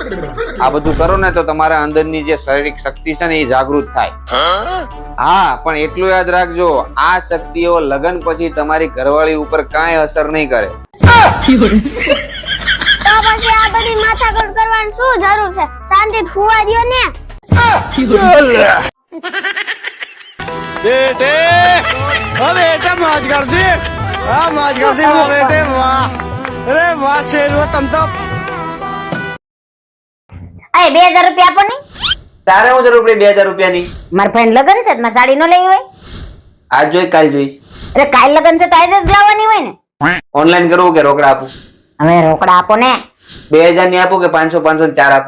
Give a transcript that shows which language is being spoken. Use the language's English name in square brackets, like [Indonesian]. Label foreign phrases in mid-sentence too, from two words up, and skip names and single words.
[Gujarati] આ બધું કરો ને તો તમારા અંદરની જે શારીરિક શક્તિ છે ને એ જાગૃત થાય. હા, પણ એટલું યાદ રાખજો, આ શક્તિઓ લગ્ન પછી તમારી ઘરવાળી ઉપર કાંઈ અસર નહીં કરે. તો પછી આ બધી માથાકૂટ કરવાની શું જરૂર છે? શાંતિથી સુવા દ્યો ને. [Hindi] बेटे ओ बेटा मौज कर दी हाँ मौज कर दी वाह बेटे वाह अरे वाह शेर तम तो [Gujarati] એ 2000 રૂપિયા આપો ની. તારે હું જરૂર પડી 2000 રૂપિયાની? મારા ફ્રેન્ડ લગન છે, મારી સાડી નો લઈ હોય. આજ જોઈ કાલ જોઈશ. અરે કાલ લગન છે તો આજ જ લાવવાની હોય ને. ઓનલાઈન કરવું કે રોકડા આપું? હવે રોકડા આપો ને. 2000 ની આપું કે 500 500 ચાર આપું?